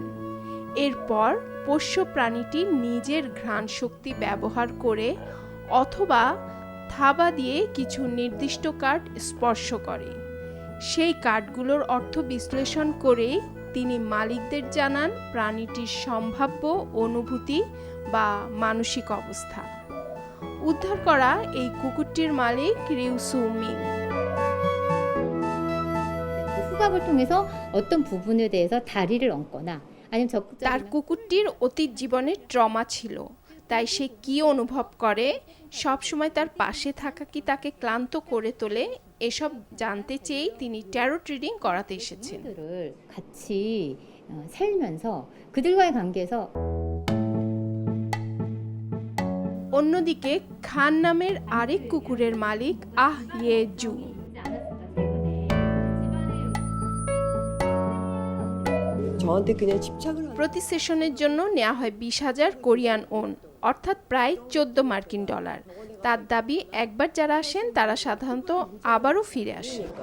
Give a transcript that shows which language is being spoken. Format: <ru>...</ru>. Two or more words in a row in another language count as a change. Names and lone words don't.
<bn>এরপর পোষ্য প্রাণীটি নিজের ঘ্রাণ শক্তি ব্যবহার করে অথবা থাবা দিয়ে কিছু নির্দিষ্ট কার্ড স্পর্শ করে। সেই কার্ডগুলোর অর্থ বিশ্লেষণ করে তিনি মালিকদের জানান প্রাণীটির সম্ভাব্য অনুভূতি বা মানসিক অবস্থা। উদ্ধার করা এই কুকুরটির মালিক রিউ সু মিং।</bn> <ko>후각을 통해서 어떤 부분에 대해서 다리를 얹거나 아니면</ko> <bn>তার কুকুরটির অতীত জীবনে ট্রমা ছিল, তাই সে কি অনুভব করে, সব সময় তার পাশে থাকা কি তাকে ক্লান্ত করে তোলে, এসব জানতে চেয়েই তিনি</bn> <en>tarot reading</en> <bn>করাতে এসেছেন।</bn> <ko>같이 살면서 그들과의 관계에서</ko> <bn>অন্যদিকে খান নামের আরেক কুকুরের মালিক আহ ইয়ে জু প্রতি সেশনের জন্য নেওয়া হয় 20,000 কোরিয়ান ওন, অর্থাৎ প্রায় $14 তার দাবি একবার যারা আসেন তারা সাধারণত আবারও ফিরে আসে।</bn>